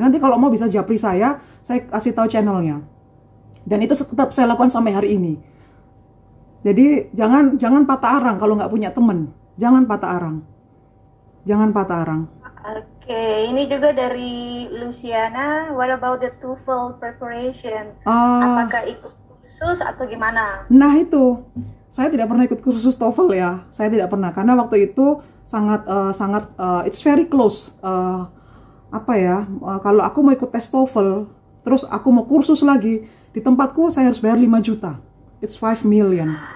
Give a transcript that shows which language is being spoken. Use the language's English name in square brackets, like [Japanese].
[Indonesian] Nanti kalau mau bisa japri saya kasih tahu channelnya. Dan itu tetap saya lakukan sampai hari ini. Jadi jangan patah arang kalau nggak punya teman. Jangan patah arang. Oke, ini juga dari Luciana. [English] What about the TOEFL preparation? [Indonesian] Apakah ikut kursus atau gimana? Nah itu, saya tidak pernah ikut kursus TOEFL ya. Saya tidak pernah karena waktu itu sangat [English] it's very close. [Indonesian] Kalau aku mau ikut tes TOEFL, terus aku mau kursus lagi, di tempatku saya harus bayar 5 juta. [English] It's 5 million.